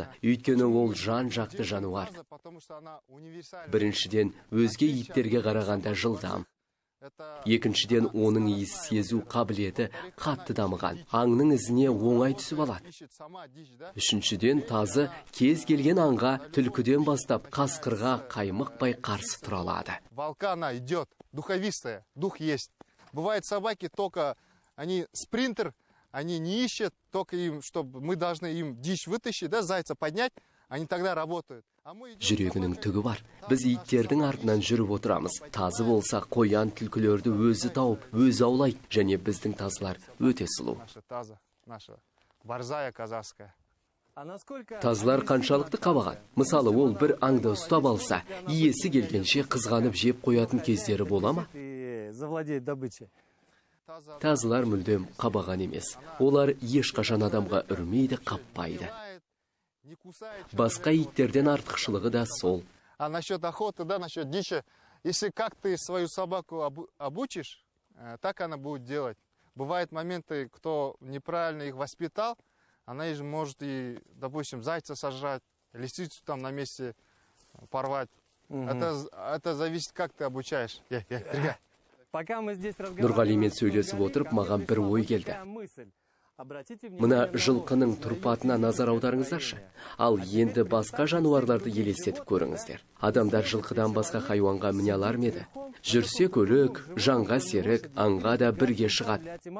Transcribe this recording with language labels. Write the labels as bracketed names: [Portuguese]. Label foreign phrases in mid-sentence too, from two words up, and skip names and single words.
[Kazakh] Өйткені ол жан-жақты жануар. Біріншіден, өзге иттерге қарағанда жылдам. Екіншіден, оның иіс сезу қабілеті қатты дамыған. Аңның ізіне оңай түсіп алады. Үшіншіден, тазы кез келген аңға түлкіден бастап қасқырға қаймықпай қарсы тұра алады. [Russian] Волка она идет, духовистая, дух есть. Бывает собаки только, они спринтер, они не ищут, только им, чтобы мы должны им дичь вытащить, да, зайца поднять, они тогда работают. [Kazakh] Жүрегінің түгі бар. Біз иттердің артынан жүріп отырамыз. Тазы болса қоян түлкілерді өзі тауып, өзі аулайды. Және біздің тазылар өте сұлу. Тазылар қаншалықты қабаған? Мысалы, ол бір аңды ұстап алса, иесі келгенше қызғанып жеп қоятын кездері бола ма? Тазылар мүлдем қабаған емес. Олар ешқашан адамға үрмейді, қаппайды. Басқа иттерден артықшылығы да сол. [Russian] А насчет охоты, да, насчет дичи, если как ты свою собаку обучишь, так она будет делать. Бывают моменты, кто неправильно их воспитал, она может и, допустим, зайца сожрать, лисицу там на месте порвать. Это зависит, как ты обучаешь. [Kazakh] Нұрғалимен сөйлесіп отырып, маған бір ой келді. Мына жылқының тұрпатына назар аударыңыздаршы. Ал енді басқа жануарларды елестетіп көріңіздер. Адамдар жылқыдан басқа хайуанға міне алар ма еді? Жүрсе көлік, жанға серік, аңға да бірге шығады.